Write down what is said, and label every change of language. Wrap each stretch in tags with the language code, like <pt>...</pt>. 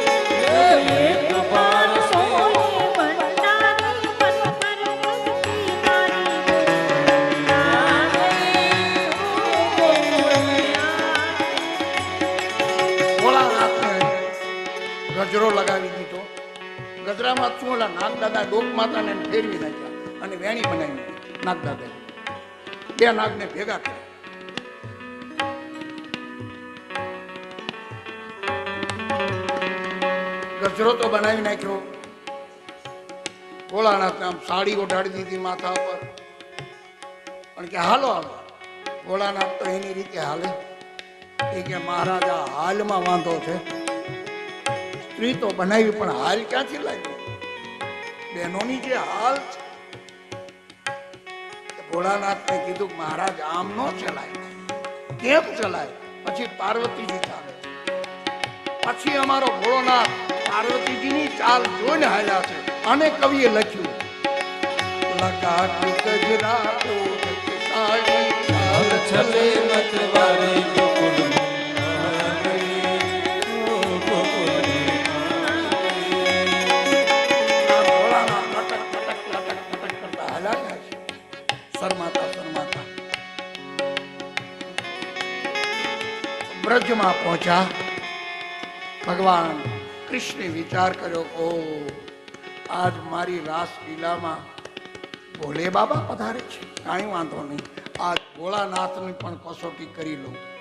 <hi>एक बार सोने भंडारी बनकर ब्रज की नारी गोकुल में आ गए, गोकुल में आ गए.</hi> <gu>ભોળાનાથને ગજરો લગાવી દીધો. ગજરામાં શું ઓલા નાગદાદા ડોક માતાને ફેરવી નાખ્યા અને વેણી બનાવી નાગદાદા. બે નાગને ભેગા કર્યા. ગજરો તો બનાવી નાખ્યો. ભોળાનાથને આમ સાડી ઓઢાડી દીધી માથા પર, પણ કે હાલો હાલો. ભોળાનાથ તો એની રીતે હાલે. એ કે મહારાજા હાલમાં વાંધો છે. સ્ત્રી તો બનાવી પણ હાલ ક્યાંથી લાગ્યો? બહેનોની જે હાલ છે. ભોળાનાથને કીધું, મહારાજ આમ નો ચલાય. કેમ ચલાય? પછી પાર્વતીજી ચાલે. પછી અમારો ભોળોનાથ પાર્વતીજીની ચાલ જોઈને હાલ્યા છે. અને કવિએ લખ્યું,</gu> <hi>લગા કે ગજરા ઓઢ કે સાડી ચાલ चले मतवारी गोकुल में आ गए, गोकुल में</hi> <gu>આ ભોળાનાથ લટક લટક લટક લટક કરતા હાલ્યા જાય છે. શરમાતા શરમાતા વ્રજમાં પહોંચ્યા. ભગવાન કૃષ્ણે વિચાર કર્યો, ઓ આજ મારી રાસલીલામાં ભોલે બાબા પધારે છે, કાંઈ વાંધો નહીં, આજ ભોળાનાથની પણ કસોટી કરી લઉં.</gu>